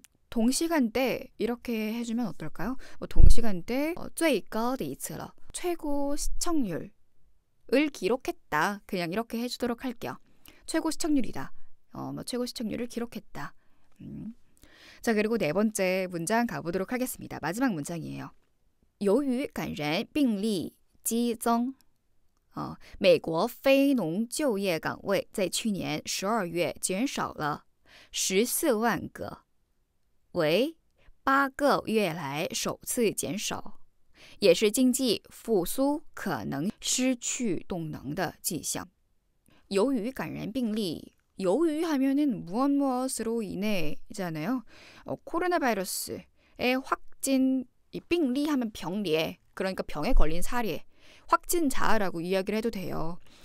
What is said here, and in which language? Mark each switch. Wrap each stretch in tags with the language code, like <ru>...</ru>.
<ko>동시간대 이렇게 해주면 어떨까요? 동시간대</ko> <zh>最高的一次了</zh> <ko>최고 시청률을 기록했다. 그냥 이렇게 해주도록 할게요. 최고 시청률이다. 최고 시청률을 기록했다. 자, 그리고 네 번째 문장 가보도록 하겠습니다. 마지막 문장이에요.</ko> <zh>由于感染病例激增美国非农就业岗位在去年12月减少了14万个为8个月来首次减少也是经济复苏可能失去动能的迹象由于感染病例由于</zh> <ko>하면은 무엇으로 인해잖아요. 코로나 바이러스의 확진,病例 하면 병리에, 그러니까 병에 걸린 사례, 확진자라고 이야기를 해도 돼요.</ko>